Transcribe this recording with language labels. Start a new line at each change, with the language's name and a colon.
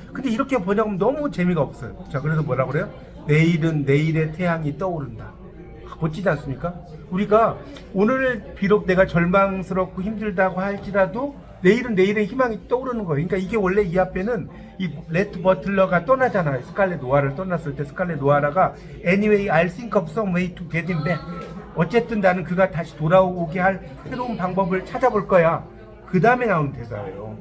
Korean: 근데 이렇게 번역하면 너무 재미가 없어요. 자, 그래서 뭐라고 그래요? 내일은 내일의 태양이 떠오른다. 멋지지 않습니까? 우리가 오늘 비록 내가 절망스럽고 힘들다고 할지라도 내일은 내일의 희망이 떠오르는 거예요. 그러니까 이게 원래 이 앞에는 이 레트 버틀러가 떠나잖아요. 스칼렛 노아를 떠났을 때 스칼렛 노아라가
English: Anyway, I'll think of some way to get him back.
Korean: 어쨌든 나는 그가 다시 돌아오게 할 새로운 방법을 찾아볼 거야. 그 다음에 나오는 대사예요.